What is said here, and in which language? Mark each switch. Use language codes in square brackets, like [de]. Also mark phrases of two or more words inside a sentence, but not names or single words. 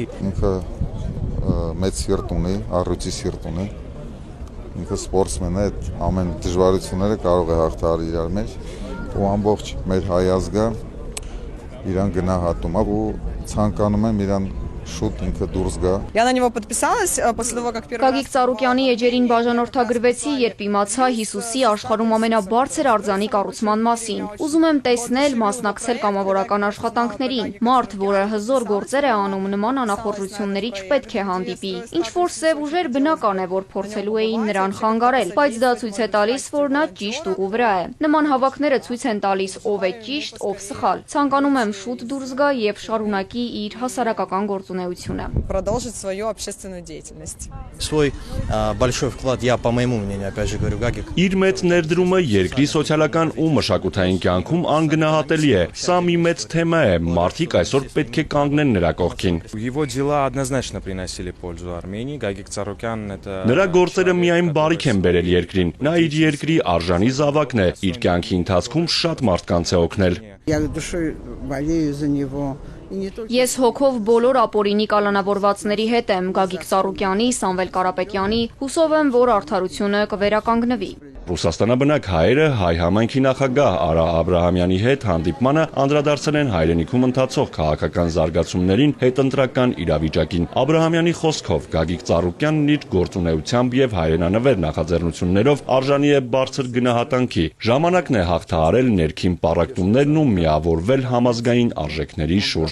[hy] Ինքը մեծ սիրտ ունի, առյուծի սիրտ ունի։ Ինքը սպորտսմեն է, ամեն դժվարությունները կարող է հաղթահարել իրար մեջ ու ամբողջ մեր հայ ազգը իրան գնահատում է ու ցանկանում եմ իրան շուտ ինքը դուրս գա։ [ru] Я на него подписалась после того, как первый [hy] Գագիկ Ծառուկյանի էջերին բաժանորդագրվեցի, երբ իմացա Հիսուսի աշխարհում ամենաբարձր արձանի կառուցման մասին։ Ուզում եմ տեսնել, մասնակցել կամավորական աշխատանքներին։ Մարդ, որը հզոր գործեր է անում, նման անախորժությունների չպետք է հանդիպի։ Ինչ որ սև ուժեր բնական է, որ փորձելու էին նրան խանգարել, բայց դա ցույց է տալիս, որ նա ճիշտ ուղու վրա է։ Նման հավաքները ցույց են տալիս ով է ճիշտ, ով սխալ։ Ցանկանում եմ շուտ դուրս գա եւ շարունակի իր հասարակական գործունեությունը։ [ru] продолжить свою общественную деятельность. Свой большой вклад я, по моему мнению, опять же говорю, Гагик. [hy] Իր մեծ ներդրումը երկրի սոցիալական ու մշակութային կյանքում անգնահատելի է։ Սա մի մեծ թեմա է, մարդիկ այսօր պետք է կանգնեն նրա կողքին։ [ru] Его дела однозначно приносили пользу Армении. Гагик Ծառուկյանն это [hy] Նրա գործերը միայն բարիք են բերել երկրին։ Նա իր երկրի արժանի զավակն է, իր կյանքի ընթացքում շատ մարդկանց է օգնել։ [ru] Я душой болею за него. [hy] Ես հոգով բոլոր ապօրինի կալանավորվածների հետ եմ, Գագիկ Ծառուկյանի, Սամվել Կարապետյանի, հուսով եմ, որ արդարությունը կվերականգնվի։ Ռուսաստանաբնակ հայերը հայ համայնքի նախագահ Արա Աբրահամյանի հետ հանդիպմանը անդրադարձել են հայրենիքում ընթացող քաղաքական զարգացումներին, հետընտրական իրավիճակին։ Աբրահամյանի խոսքով Գագիկ Ծառուկյանն իր գործունեությամբ եւ հայրենանվեր նախաձեռնություններով արժանի է բարձր գնահատանքի։ Ժամանակն է հաղթահարել ներքին պառակտումներն ու միավորվել համազգային արժեքների շուրջ։